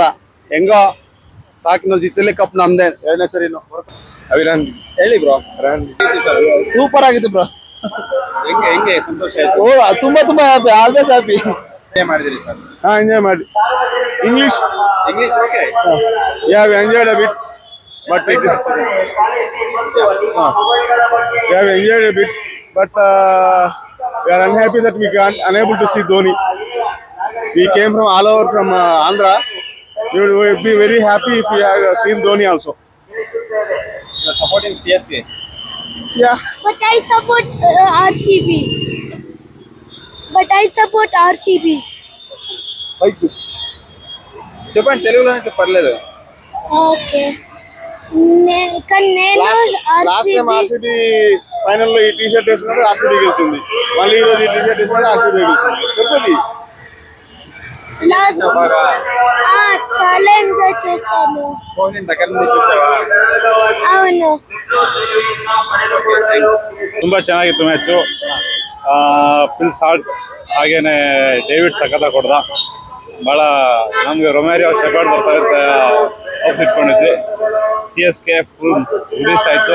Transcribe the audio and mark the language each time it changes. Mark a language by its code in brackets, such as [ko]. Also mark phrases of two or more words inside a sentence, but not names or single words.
[kn] ಹೆಂಗೋ ಸಾಕು, ಈ ಸಲ ಕಪ್ ನಮ್ದೇ 2ನೇ ಸರಿನು. ಅಭಿನಂದ್ ಹೇಳಿ ಬ್ರೋ. ಸೂಪರ್ ಆಗಿತ್ತು ಬ್ರೋ. ಹೆಂಗೆ ಸಂತೋಷ ಆಯ್ತು? ಓ ತುಂಬಾ ತುಂಬಾ ಹ್ಯಾಪಿ, [en] always happy. [kn] ಏನ್ ಮಾಡಿದಿರಿ ಸರ್? ಹಾ, ಎಂಜಾಯ್ ಮಾಡಿ. ಇಂಗ್ಲಿಷ್ ಓಕೆ. [en] have enjoyed a bit, but it is, we have enjoyed a bit, but we are unhappy that we can't unable to see Dhoni. We came from all over from Andhra. We would be very happy if we had seen Dhoni also. Supporting CSK. Yeah. But I support RCB. [te] చెప్పండి, తెలుగులో పర్లేదు. Okay. నేను [en] last time [te] RCB ఫైనల్ లో ఈ [en] T shirt [te] వేసినప్పుడు RCB గెలిచింది. మళ్ళీ ఈ రోజు ఈ [en] T shirt [te] వేసినప్పుడు RCB గెలిచింది. చెప్పండి. బాగా చాలా ఎంజాయ్ చేశాను. ఫోన్ దగ్గర నుంచి చూసావా? అవును. [kn] ತುಂಬಾ ಚೆನ್ನಾಗಿತ್ತು ಮ್ಯಾಚು. ಫುಲ್ ಸಾಲ್ಟ್, ಹಾಗೇನೆ ಡೇವಿಡ್ ಸಖತ್ತಾಗಿ ಕೊಡ್ದ. ಭಾಳ ನಮಗೆ ರೊಮ್ಯಾರಿಯೋ ಶೆಫರ್ಡ್ ಬರ್ತಾರೆ ಅಂತ ಹೋಪ್ಸ್ ಇಟ್ಕೊಂಡಿದ್ವಿ. CSK ಫುಲ್ ರಿಲೀಸ್ ಆಯಿತು.